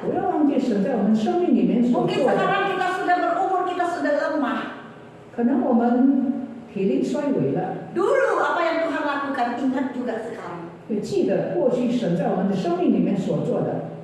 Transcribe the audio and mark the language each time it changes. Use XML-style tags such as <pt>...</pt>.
<zh>不要忘记神在我们生命里面所</zh> <id>Mungkin</id> <zh>做的。</zh> <id>sekarang kita sudah berumur, kita sudah lemah.</id> <zh>可能我们体力衰微了，</zh> <id>Dulu apa yang Tuhan lakukan, ingat juga sekarang.</id> <zh>也记得过去神在我们的生命里面所做的，</zh>